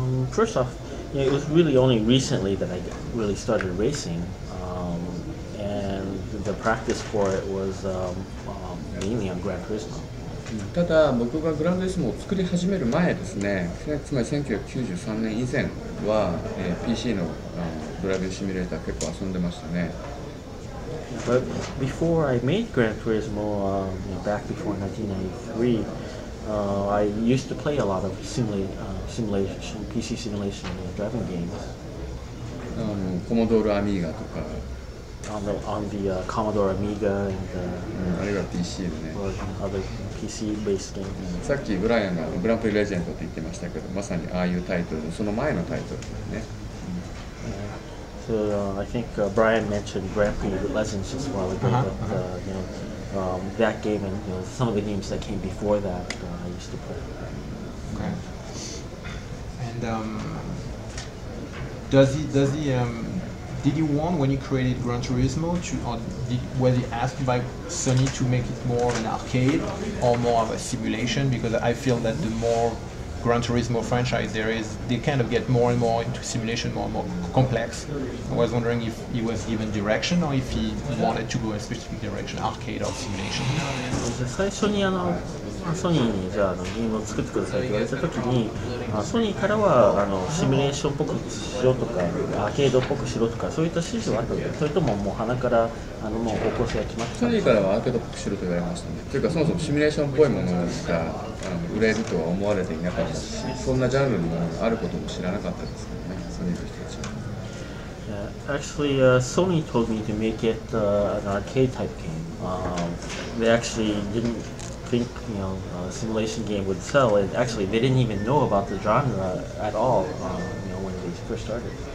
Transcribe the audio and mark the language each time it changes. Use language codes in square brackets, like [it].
[en] First off, it was really only recently that I really started racing, and the practice for it was mainly on Gran Turismo. [ja] ただ僕がグランツーリスモを作り始める前ですね、つまり1993年以前は、PC のドライビングシミュレーター結構遊んでましたね。 [en] But before I made Gran Turismo, back before 1993, I used to play a lot of simulation, PC simulation driving games. [ja] コモドールアミーガとか。 [en] On the Commodore Amiga and [ja] あるいは PC でね。 [en] other PC-based games. [ja] さっきブライアンがグランプリレジェンドって言ってましたけど、まさにああいうタイトル、その前のタイトルですね。 [en] So I think Brian mentioned Grand Prix Legends just a while ago, but that game and some of the games that came before that I used to play. Okay. And did you want, when you created Gran Turismo, was it asked by Sony to make it more of an arcade or more of a simulation? Because I feel that the more Gran Turismo franchise there is, they kind of get more and more into simulation, more and more complex. I was wondering if he was given direction or if he wanted to go in a specific direction, arcade or simulation. [ja] 最初にソニーにじゃあゲームを作ってくださいと言われたときに、ソニーからはシミュレーションっぽくしろとかアーケードっぽくしろとかそういった指示はあったので、それとももう鼻からもう方向性が決まってたソニーからはアーケードっぽくしろと言われましたね。というかそもそもシミュレーションっぽいものが売れるとは思われていなかったし、そんなジャンルのものがあることも知らなかったですけどね、ソニーの人たちは。 [en] Actually, Sony told me to make it an arcade type game. They actually didn't think a simulation game would sell. And actually, they didn't even know about the genre at all. When they first started.